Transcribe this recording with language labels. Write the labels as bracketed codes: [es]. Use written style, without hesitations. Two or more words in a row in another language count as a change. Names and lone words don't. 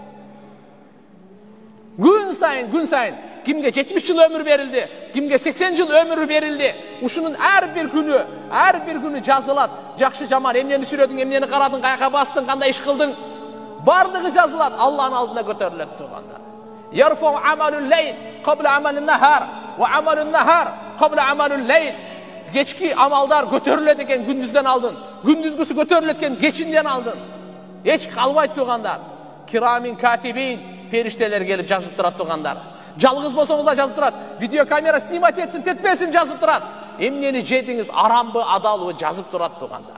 [ky] Күн сайын кимге 70 жыл өмүр берилди, кимге 80 жыл өмүр берилди. Ушунун ар бир күнү жазылат. Жакшы жаман, эмнени сүрөдүң, эмнени карадың, каяка бастың, кандай иш кылдың, бардыгы жазылат, Алланын алдына көтөрүлөт тугандар. [ar] يرفع عمل الليل قبل عمل النهار وعمل النهار قبل عمل الليل. [ky] Кечки амалдар көтөрүлөт экен күндүздөн алдын, күндүзгүсү көтөрүлөт экен кечинден алдын. Эч калбайт тугандар. [ar] كرامين كاتبين, [ky] периштелер келип жазып турат тугандар. Жалгыз болсоңуз да жазып турат. Видеокамера снимать этсин, тетпесин жазып турат. Эмнени жедиңиз, арамбы, адалбы жазып турат тугандар.